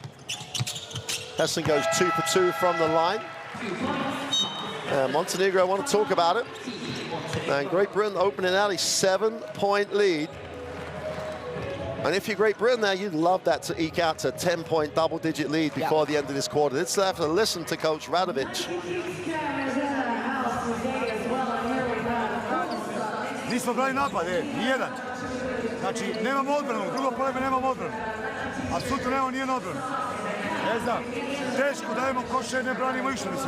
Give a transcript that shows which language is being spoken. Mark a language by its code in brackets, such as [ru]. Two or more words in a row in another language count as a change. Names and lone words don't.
[en] Hesson goes 2 for 2 from the line. Montenegro, I want to talk about it. And Great Britain opening out a 7-point lead. And if you're Great Britain now, you'd love that to eke out to a 10-point double-digit lead before the end of this quarter. They'd still have to listen to Coach Radovic. [sr] Nismo brali napade, nijedan. Znači, nemamo odbranu, drugo poleme nemamo odbranu. A sutra nemamo nijednu odbranu. Ne znam, teško dajemo koše, ne branimo išta, mislim.